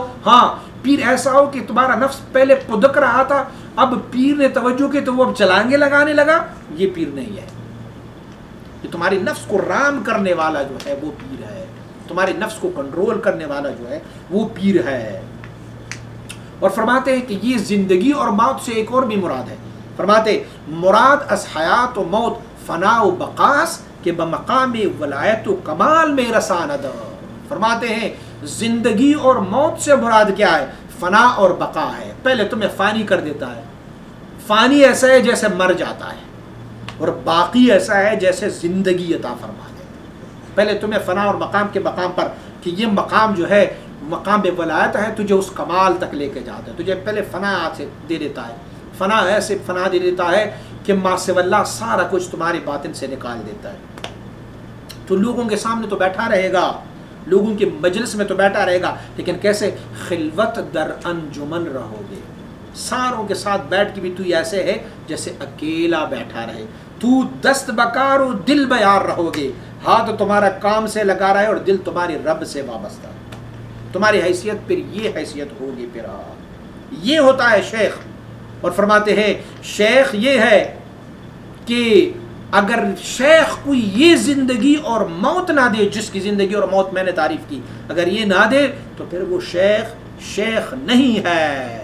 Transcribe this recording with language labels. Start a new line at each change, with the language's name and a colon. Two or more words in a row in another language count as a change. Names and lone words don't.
Urdu: ہاں پیر ایسا ہو کہ تمہارا نفس پہلے پدک رہا تھا, اب پیر نے توجہ کی تو وہ اب چلانگے لگانے لگا. یہ پیر نہیں ہے. کہ تمہاری نفس کو رام کرنے والا جو ہے وہ پیر ہے, تمہارے نفس کو کنٹرول کرنے والا جو ہے وہ پیر ہے. اور فرماتے ہیں کہ یہ زندگی اور موت سے ایک اور بھی مراد ہے. فرماتے
Persian: مراد از حیات و موت فنا و بقاس کہ بمقام ولایت و کمال میں رساند.
Urdu: فرماتے ہیں زندگی اور موت سے مراد کیا ہے؟ فنا اور بقا ہے. پہلے تمہیں فانی کر دیتا ہے. فانی ایسا ہے جیسے مر جاتا ہے, اور باقی ایسا ہے جیسے زندگی عطا فرما دے. پہلے تمہیں فنا اور مقام کے مقام پر کہ یہ مقام جو ہے مقام ولایت ہے, تجھے اس کمال تک لے کے جاتا ہے. تجھے پہلے فنا سے دے دیتا ہے, فنا ایسے فنا دے دیتا ہے کہ
Arabic: ما سوی اللہ
Urdu: سارا کچھ تمہارے باطن سے نکال دیتا ہے. تو لوگوں کے سامنے تو بیٹھا رہے گا, لوگوں کے مجلس میں تو بیٹھا رہے گا, لیکن کیسے؟
Persian: خلوت در انجمن
Urdu: رہو گے. ساروں کے ساتھ بیٹھ کے بھی تو ایسے ہے جیسے اکیلا بیٹھا رہے. تو
Persian: دست بکار و دل بیار
Urdu: رہو گے. ہاتھ تمہارا کام سے لگا رہا ہے اور دل تمہاری رب سے وابستہ ہے. تمہاری حیثیت پھر یہ حیثیت ہوگی. پھر یہ ہوتا ہے شیخ. اور فرماتے ہیں شیخ یہ ہے کہ اگر شیخ کوئی یہ زندگی اور موت نہ دے, جس کی زندگی اور موت میں نے تعریف کی, اگر یہ نہ دے تو پھر وہ شیخ نہیں ہے.